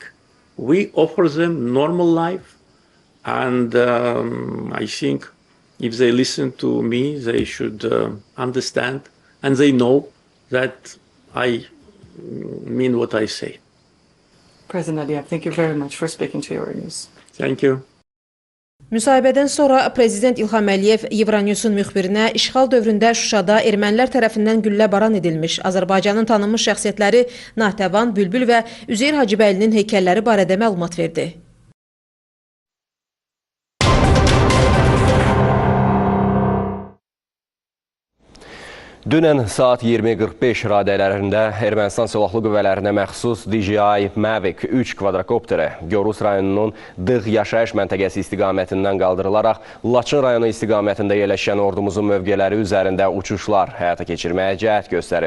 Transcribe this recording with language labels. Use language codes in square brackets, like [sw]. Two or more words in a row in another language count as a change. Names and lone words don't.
[en] We offer them normal life, and I think if they listen to me, they should understand, and they know that I mean what I say. President Aliyev, thank you very much for speaking to Euronews. Thank you. [az] Müsahibədən sonra Prezident İlham Əliyev Euronewsun müxbirinə işğal dövründə Şuşada ermənilər tərəfindən güllə-baran edilmiş Azərbaycanın tanınmış şəxsiyyətləri Nahtəvan, Bülbül və Üzeyir Hacıbəylinin heykəlləri barədə məlumat verdi. Dünən saat 20:45 radələrində Ermənistan Silahlı Qüvvələrinə məxsus DJI Mavic 3 kvadrokopteri Gorus rayonunun Dığ yaşayış məntəqəsi istiqamətindən qaldırılaraq Laçın rayonu istiqamətində yerləşən ordumuzun mövqeləri üzərində uçuşlar həyata keçirməyə cəhd göstərib.